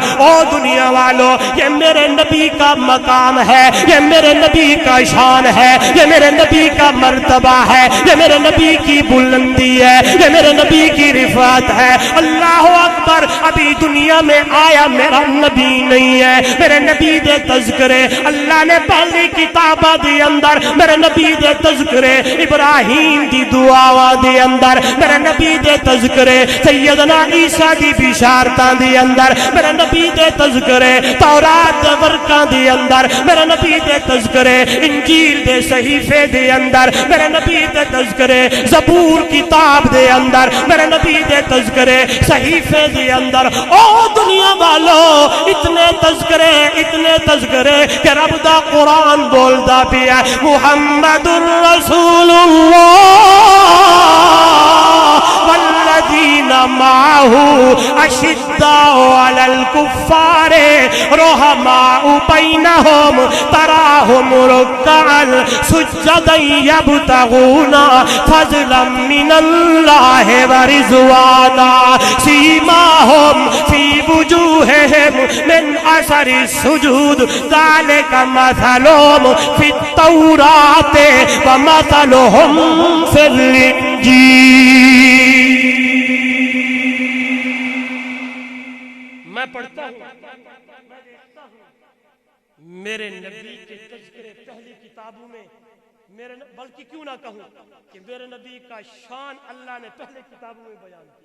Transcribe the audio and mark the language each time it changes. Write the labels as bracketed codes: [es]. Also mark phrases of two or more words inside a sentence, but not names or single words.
[ur] او دنیا والو، یہ میرے نبی کا مقام ہے، یہ میرے نبی کا شان ہے، یہ میرے نبی کا مرتبہ ہے، یہ میرے نبی کی بلندی ہے، یہ میرے نبی کی رفعت ہے۔ [ar] اللہ اکبر۔ [ur] ابھی دنیا میں آیا میرا نبی نہیں ہے، [pa] میرے نبی دے تذکرے اللہ نے پہلی کتابہ دی اندر میرے نبی دے تذکرے ابراہیم ابراہیم دی دعاواں دے اندر میرے نبی دے تذکرے سیدنا عیسیٰ دی بشارتاں دے اندر میرے نبی دے تذکرے تورات دے ورقاں دے اندر میرے نبی دے تذکرے انجیل دے صحیفے دے اندر میرے نبی دے تذکرے زبور کتاب دے اندر میرے نبی دے تذکرے صحیفے دے اندر او دنیا والو اتنے تذکرے کہ رب دا قرآن بولدا پیا محمد الرسول [ar] اللہ والذین معه اشداء علی الکفار رحماء بینہم تراہم رکعا سجدا یبتغون فضلا من اللہ ورضوانا سیماہم فی وجوہہم من اثر السجود ذالک مثلہم فی التوراۃ ومثلہم فی الانجیل۔ [ur] میں پڑھتا ہوں میرے نبی کے تذکرے پہلی کتابوں میں بلکہ کیوں نہ کہوں کہ میرے نبی کا شان اللہ نے پہلے کتابوں میں بیان کیا۔